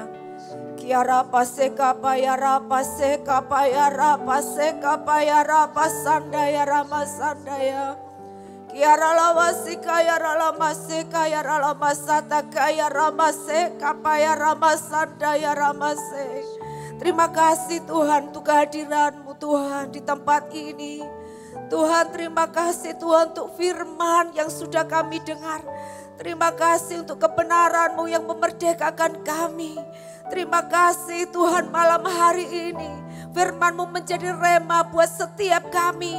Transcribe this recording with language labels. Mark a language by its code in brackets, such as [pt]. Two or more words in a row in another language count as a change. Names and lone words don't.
[id] Kiara pasekapaya rapa sekapaya rapa sekapaya rapa sanda ya rama sanda ya. Kiara lama sikaya rama sekaya rama sata kaya rama sekapaya rama sanda ya rama se. Terima kasih Tuhan untuk kehadiran-Mu Tuhan di tempat ini. Tuhan, terima kasih Tuhan untuk firman yang sudah kami dengar. Terima kasih untuk kebenaran-Mu yang memerdekakan kami. Terima kasih Tuhan, malam hari ini firman-Mu menjadi rema buat setiap kami.